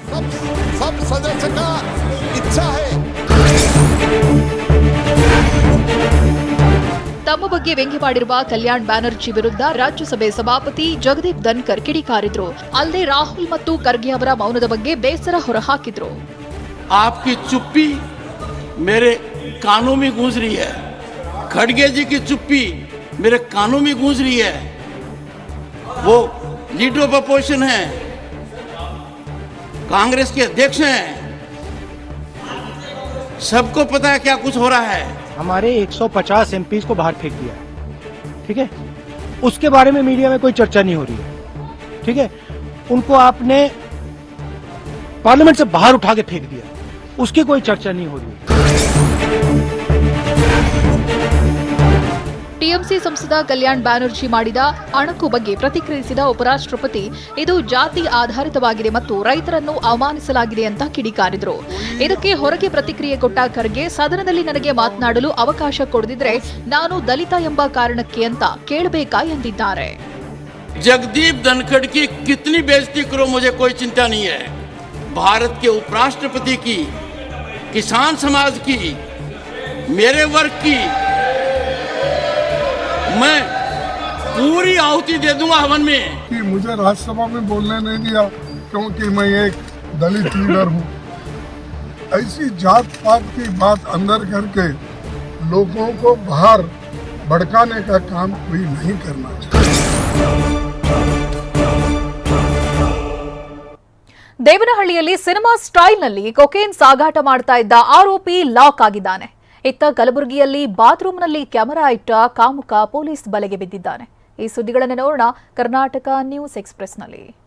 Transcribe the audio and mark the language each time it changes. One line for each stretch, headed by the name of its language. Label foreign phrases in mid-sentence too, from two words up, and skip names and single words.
Kannada: ತಮ್ಮ ಬಗ್ಗೆ ವ್ಯಂಗ್ಯವಾಡಿರುವ ಕಲ್ಯಾಣ್ ಬ್ಯಾನರ್ಜಿ ವಿರುದ್ಧ ರಾಜ್ಯಸಭೆ ಸಭಾಪತಿ ಜಗದೀಪ್ ಧನ್ಕರ್ ಕಿಡಿಕಾರಿದ್ರು. ಅಲ್ಲದೆ ರಾಹುಲ್ ಮತ್ತು ಖರ್ಗೆ ಅವರ ಮೌನದ ಬಗ್ಗೆ ಬೇಸರ ಹೊರಹಾಕಿದ್ರು.
Hindi: आपकी चुप्पी मेरे कानों में गूंज रही है. खड़गे जी की चुप्पी मेरे कानों में गूंज रही है. वो
English: leader of opposition
Hindi: है, कांग्रेस के अध्यक्ष हैं, सबको पता है क्या कुछ हो रहा है. हमारे 150 एमपीज को बाहर फेंक दिया, ठीक है. उसके बारे में मीडिया में कोई चर्चा नहीं हो रही है, ठीक है. उनको आपने पार्लियामेंट से बाहर उठा के फेंक दिया, उसकी कोई चर्चा नहीं हो रही.
Kannada: ಟಿಎಂಸಿ ಸಂಸದ ಕಲ್ಯಾಣ್ ಬ್ಯಾನರ್ಜಿ ಮಾಡಿದ ಅಣಕು ಬಗ್ಗೆ ಪ್ರತಿಕ್ರಿಯಿಸಿದ ಉಪರಾಷ್ಟ್ರಪತಿ, ಇದು ಜಾತಿ ಆಧಾರಿತವಾಗಿದೆ ಮತ್ತು ರೈತರನ್ನು ಅವಮಾನಿಸಲಾಗಿದೆ ಅಂತ ಕಿಡಿಕಾರಿದ್ರು. ಇದಕ್ಕೆ ಹೊರಗೆ ಪ್ರತಿಕ್ರಿಯೆ ಕೊಟ್ಟ ಖರ್ಗೆ, ಸದನದಲ್ಲಿ ನನಗೆ ಮಾತನಾಡಲು ಅವಕಾಶ ಕೊಡದಿದ್ರೆ ನಾನು ದಲಿತ ಎಂಬ ಕಾರಣಕ್ಕೆ ಅಂತ ಕೇಳಬೇಕಾ ಎಂದಿದ್ದಾರೆ.
Hindi: जगदीप धनखड़ की कितनी बेइज्जती करो मुझे कोई चिंता नहीं है. भारत के उपराष्ट्रपति की, किसान समाज की, मेरे वर्ग की मैं पूरी आहुति दे दूंगा हवन में. कि मुझे राज्यसभा में बोलने नहीं दिया क्योंकि मैं एक दलित लीडर हूँ. ऐसी जात पात की बात अंदर करके लोगों को बाहर भड़काने का काम कोई नहीं करना चाहिए।
Kannada: ದೇವನಹಳ್ಳಿಯಲ್ಲಿ ಸಿನಿಮಾ ಸ್ಟೈಲ್ನಲ್ಲಿ ಕೊಕೇನ್ ಸಾಗಾಟ ಮಾಡ್ತಾ ಇದ್ದ ಆರೋಪಿ ಲಾಕ್ ಆಗಿದ್ದಾನೆ. ಇತ್ತ ಕಲಬುರಗಿಯಲ್ಲಿ ಬಾತ್ರೂಮ್ನಲ್ಲಿ ಕ್ಯಾಮೆರಾ ಇಟ್ಟ ಕಾಮುಕ ಪೊಲೀಸ್ ಬಲೆಗೆ ಬಿದ್ದಿದ್ದಾನೆ. ಈ ಸುದ್ದಿಗಳನ್ನು ನೋಡೋಣ ಕರ್ನಾಟಕ ನ್ಯೂಸ್ ಎಕ್ಸ್‌ಪ್ರೆಸ್‌ನಲ್ಲಿ.